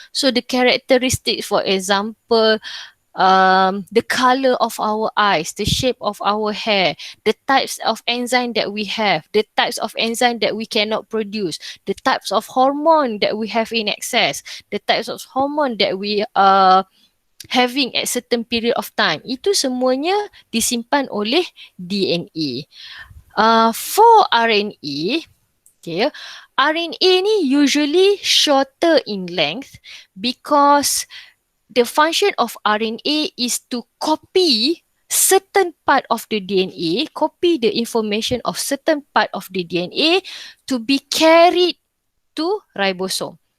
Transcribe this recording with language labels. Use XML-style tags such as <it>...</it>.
<en>So the characteristics, for example, the color of our eyes, the shape of our hair, the types of enzyme that we have, the types of enzyme that we cannot produce, the types of hormone that we have in excess, the types of hormone that we are having at certain period of time.</en> <ms>Itu semuanya disimpan oleh DNA.</ms> <en>For RNA, okay, RNA ni usually shorter in length because the function of RNA is to copy certain part of the DNA, copy the information of certain part of the DNA to be carried to ribosome.</en>